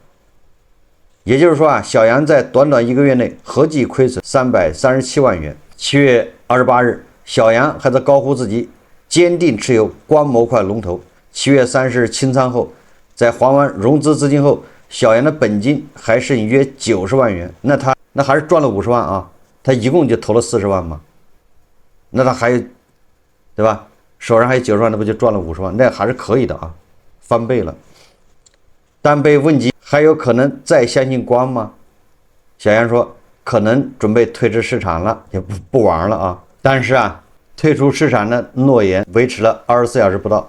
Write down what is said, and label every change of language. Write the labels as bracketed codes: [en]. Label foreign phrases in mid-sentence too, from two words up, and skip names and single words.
[zh] 也就是說小楊在短短1個月內合計虧損337萬元。7月28日，小楊還在高呼自己堅定持有光模塊龍頭。7月30日清倉後，在還完融資資金後，小楊的本金還剩約90 萬元，那還是賺了50萬他一共就投了40萬嘛，那他還有，對吧？手上還有90萬，那不就賺了50萬？那還是可以的翻倍了。但被問及還有可能再相信光嗎？小楊說可能準備退出市場了，也不玩了但是退出市场的諾言維持了24小時不到。